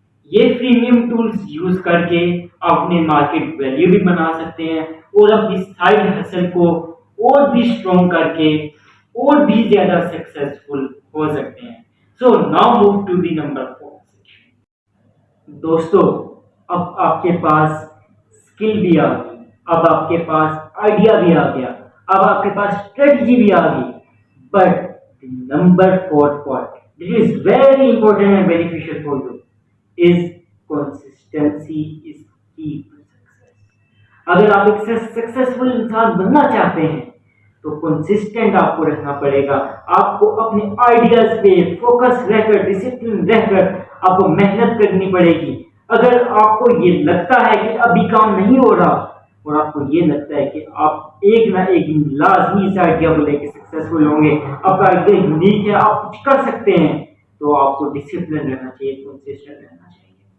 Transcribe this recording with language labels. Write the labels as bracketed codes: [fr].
[ur] یہ premium tools use کر کے آپ اپنے مارکیٹ ویلیو بھی بنا سکتے ہیں اور اپنی سائڈ ہسل کو اور بھی اسٹرانگ کر کے اور بھی زیادہ سکسیسفل ہو سکتے ہیں. [en] So now move to the number 4 section. [ur] دوستو اب آپ کے پاس اسکل بھی آ گئی، اب آپ کے پاس آئیڈیا بھی آ گیا، اب آپ کے پاس اسٹریٹجی بھی آ گئی. [en] But number 4 point which is very important and beneficial for you is consistency is key to success. [ur] اگر آپ ایک سکسیسفل انسان بننا چاہتے ہیں تو کنسسٹنٹ آپ کو رہنا پڑے گا. آپ کو اپنے آئیڈیاز پہ فوکس رہ کر، ڈسپلن رہ کر آپ کو محنت کرنی پڑے گی. اگر آپ کو یہ لگتا ہے کہ ابھی کام نہیں ہو رہا اور آپ کو یہ لگتا ہے کہ آپ ایک نہ ایک لازمی اس آئیڈیا کو لے کے سکسیسفل ہوں گے، آپ کا آئیڈیا یونیک ہے، آپ کچھ کر سکتے ہیں، تو آپ کو ڈسپلن رہنا چاہیے، کنسسٹنٹ رہنا چاہیے.